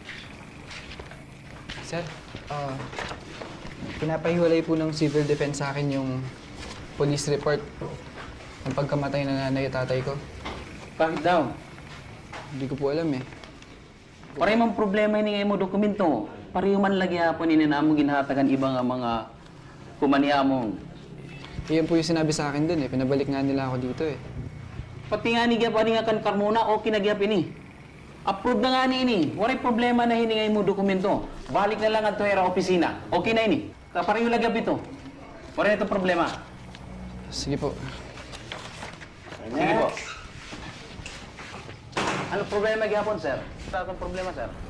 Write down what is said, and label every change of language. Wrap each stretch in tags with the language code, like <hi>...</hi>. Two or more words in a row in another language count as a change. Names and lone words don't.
<tl>Sir, pinapahiwalay po ng civil defense sa akin yung police report ng pagkamatay ng nanay at tatay ko. Bakit daw? Hindi ko po alam eh.</tl> <war>Pareho mang problema ini ngay mo dokumento. Pareho man lagi po ni namo ginhatagan iba nga mga kumaniamong.</war> <tl>Iyan po yung sinabi sa akin dun eh. Pinabalik nga nila ako dito eh.</tl> <war>Pati nga ni gyap ani nga kan Carmona okay na gyap ini. Approve na nga ni ini. Waray problema na hiningay mo dokumento. Balik na lang at era opisina. Okay na ini. Pareho lagi ito. Waray ito problema.</war> <tl>Sige po. Sige po.</tl> <war>Ano problema gyapon, sir?</war> <tl>Ano problema, sir?</tl>